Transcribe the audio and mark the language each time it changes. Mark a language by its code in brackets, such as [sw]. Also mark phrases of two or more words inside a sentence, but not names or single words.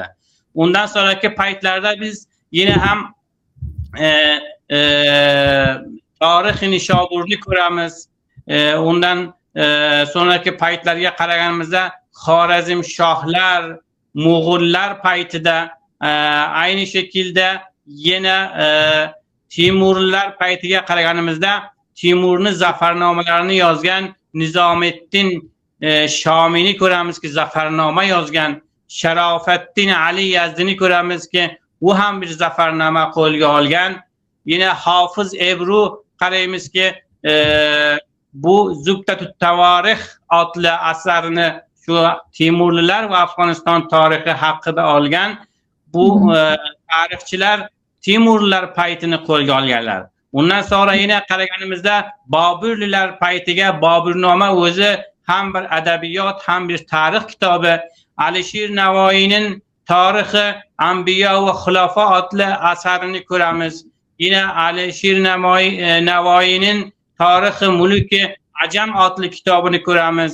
[uz] Undan sonraki paytlarda biz yine ham Tarixi Nishoburni ko'ramiz. Undan sonraki paytlarga qaraganimizda Xorazm shohlar, Mo'g'ullar paytida [tr] aynı şekilde yine [uz] Timurlar paytiga qaraganimizda Timurni zafarnomalarini yozgan Nizomiddin Shomini ko'ramizki, zafarnoma yozgan. Sharofattin Ali Yazdini ko'ramizki, u ham bir zafarnoma qo'lga olgan. Yine Hofiz Ebru qaraymizki, bu Zubtatut Tavarix adlı asarini şu Timurlilar va Afg'oniston tarixi haqida olgan. Bu tarixchilar Timurlilar paytini qo'lga olganlar. Undan sonra yine qaraganimizda Boburlilar paytiga Boburnoma o'zi ham bir adabiyot, ham bir tarix kitobi. Alisher Navoiyning tarixi Anbiyo va Xulofo adlı asarini ko'ramiz. Yine Alisher Navoiyning Tarixi Mulki Ajam [tr] adlı kitabını [uz] ko'ramiz.